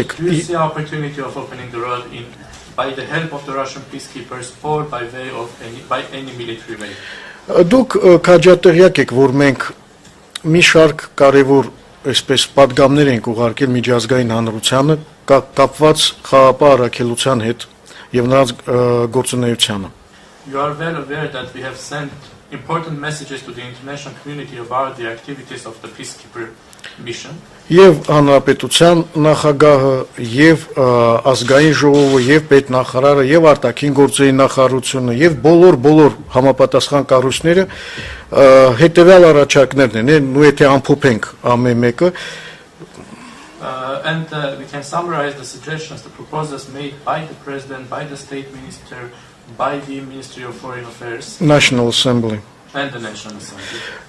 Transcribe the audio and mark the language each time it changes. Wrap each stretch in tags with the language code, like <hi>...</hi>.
<en>you see opportunity of opening the road by the help of the Russian peacekeepers or by way of any military way?</en> <hy>Դուք քաջատեղյակ եք, որ մենք մի շարք կարևոր այսպես պատգամներ ենք ուղարկել միջազգային հանրությանը կապված խաղապահ առաքելության հետ եւ նրանց գործունեությանը.</hy> <en>You are well aware that we have sent important messages to the international community about the activities of the peacekeeper mission.</en> <hy>Եվ հանրապետության նախագահը եւ ազգային ժողովը եւ պետնախարարը եւ արտաքին գործերի նախարարությունը եւ բոլոր համապատասխան կառույցները հետեւյալ առաջարկներն են, ու եթե ամփոփենք ամեն մեկը</hy> <en>and we can summarize the suggestions, the proposals made by the president, by the state minister, by the Ministry of Foreign Affairs, National Assembly. And the National Assembly.</en>